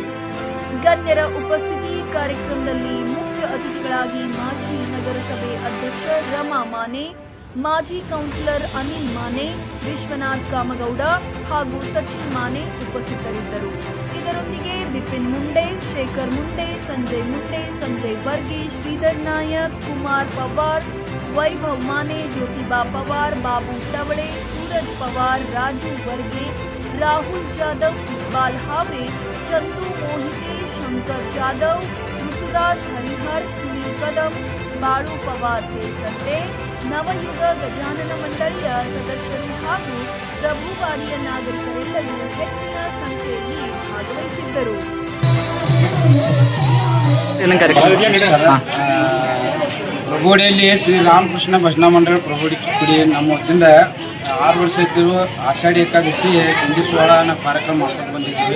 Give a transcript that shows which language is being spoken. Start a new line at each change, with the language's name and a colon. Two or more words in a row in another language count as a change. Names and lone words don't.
Kannada: ಗಣ್ಯರ ಉಪಸ್ಥಿತಿ ಕಾರ್ಯಕ್ರಮದಲ್ಲಿ ಮುಖ್ಯ ಅತಿಥಿಗಳಾಗಿ ಮಾಜಿ ನಗರಸಭೆ ಅಧ್ಯಕ್ಷ ರಮಾ ಮಾನೆ, ಮಾಜಿ ಕೌನ್ಸಿಲರ್ ಅನಿಲ್ ಮಾನೆ, ವಿಶ್ವನಾಥ್ ಕಾಮಗೌಡ ಹಾಗೂ ಸಚಿನ್ ಮಾನೆ ಉಪಸ್ಥಿತರಿದ್ದರು. ಇದರೊಂದಿಗೆ ಬಿಪಿನ್ ಮುಂಡೆ, ಶೇಖರ್ ಮುಂಡೆ, ಸಂಜಯ್ ಮುಂಡೆ, ಸಂಜಯ್ ವರ್ಗೀಶ್, ಶ್ರೀಧರ್ ನಾಯಕ್, ಕುಮಾರ್ ಪವಾರ್, ವೈಭವ್ ಮಾನೆ, ಜ್ಯೋತಿಬಾ ಪವಾರ್, ಬಾಬು ಟವಳೆ, सूरज पवार, राजू वर्गे, राहुल जाधव, इकबाल हावरे, चंदू मोहिते, शंकर जाधव, ऋतुराज हरिहर, सुनील कदम, बाळू पवार ಸೇರಿದಂತೆ ನವಯುಗ ಗಜಾನನ ಮಂಡಳಿಯ ಸದಸ್ಯರು ಹಾಗೂ ಪ್ರಭುವಾಡಿಯ ನಾಗರಿಕರೆಲ್ಲರೂ ಹೆಚ್ಚಿನ ಸಂಖ್ಯೆಯಲ್ಲಿ ಭಾಗವಹಿಸಿದ್ದರು. ಪ್ರಭುವಾಡಿಯಲ್ಲಿ ಶ್ರೀರಾಮಕೃಷ್ಣ ಭಜನಾ ಮಂಡಳಿ ಪ್ರಭುವಾಡಿ ಚಿಕ್ಕೋಡಿ ನಮ್ಮ ವತಿಯಿಂದ 6 ವರ್ಷ ಇದ್ದರು ಆಷಾಢಿ ಏಕಾದಶಿ ದಿಂಡಿ ಸೋಹಳನ ಕಾರ್ಯಕ್ರಮ ಮಾಡ್ಕೊಂಡು ಬಂದಿದ್ದೀವಿ.